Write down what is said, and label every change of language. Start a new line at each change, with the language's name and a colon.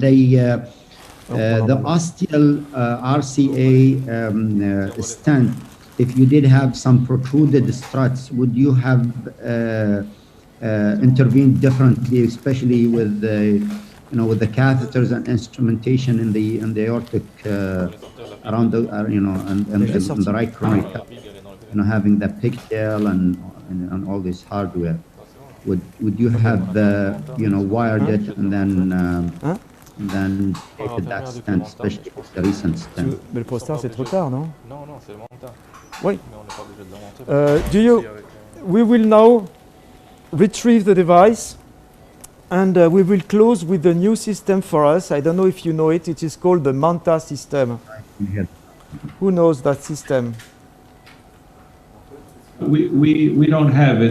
English: The osteal RCA stent, if you did have some protruded struts, would you have intervened differently, especially with the, with the catheters and instrumentation in the aortic around the, and the right coronary, having the pigtail and all this hardware? Would you have wired it and then taken that stent, especially with the recent stent?
French: Mais le prostar c'est trop tard, non? Non, c'est le montant. Oui. Mais on n'est pas obligé de le monter.
English: We will now retrieve the device, and we will close with the new system for us. I don't know if you know it. It is called the MANTA system. Who knows that system? We don't have it.